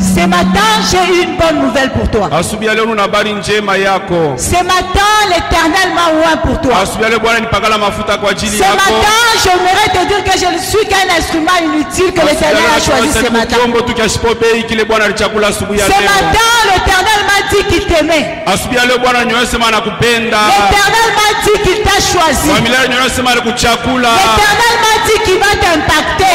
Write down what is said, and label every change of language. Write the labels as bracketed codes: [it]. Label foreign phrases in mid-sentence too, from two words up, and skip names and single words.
[fr] matin, j'ai une bonne nouvelle pour toi. [sw] Asubuhi ya leo nina habari njema yako. [fr] Ce matin, l'Éternel m'a oint pour toi. [sw] Asubuhi ya leo Bwana nipakala mafuta kwa ajili [fr] Ce [sw] yako. [fr] matin, j'aimerais te dire que je ne suis qu'un instrument inutile que l'Éternel a choisi ce matin. Ce matin, l'Éternel m'a dit qu'il t'aimait. L'Éternel m'a dit qu'il t'a choisi. L'Éternel m'a dit qu'il va t'impacter.